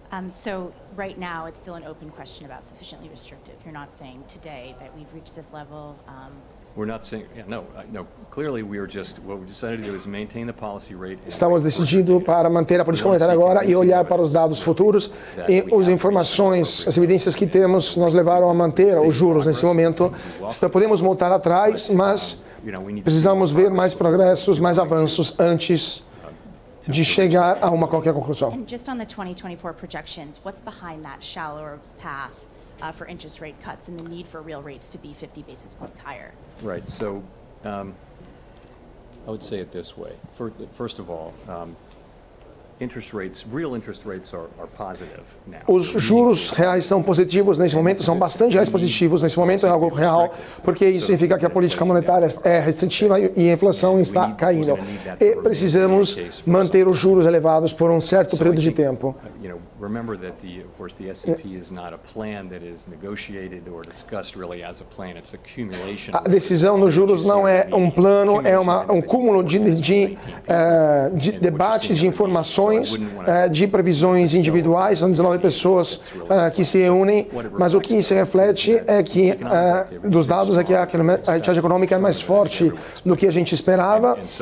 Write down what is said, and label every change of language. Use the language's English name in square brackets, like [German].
[English] So right now, it's still an open question about sufficiently restrictive. You're not saying today that we've reached this level. We're not saying, no. Clearly, what we decided to do is maintain the policy rate. [Portuguese] Estamos decidindo para manter a política monetária agora e olhar para os dados futuros e as informações, as evidências que temos nos levaram a manter os juros nesse momento. Podemos voltar atrás, mas precisamos ver mais progressos, mais avanços antes de chegar a uma qualquer conclusão. [English] And just on the 2024 projections, what's behind that shallower path for interest rate cuts and the need for real rates to be 50 basis points higher? Right. So I would say it this way. First of all, real interest rates are positive now. [Portuguese] Os juros reais são positivos nesse momento, são bastante reais positivos nesse momento, é algo real, porque isso significa que a política monetária é restritiva e a inflação está caindo. E precisamos manter os juros elevados por um certo período de tempo. [English] Remember that of course the SEP is not a plan that is negotiated or discussed really as a plan. It's accumulation. [Portuguese] A decisão dos juros não é um plano, é um cúmulo de debates, de informações, de previsões individuais. São 19 pessoas que se reúnem, mas o que se reflete é que dos dados é que a atividade econômica é mais forte do que a gente esperava.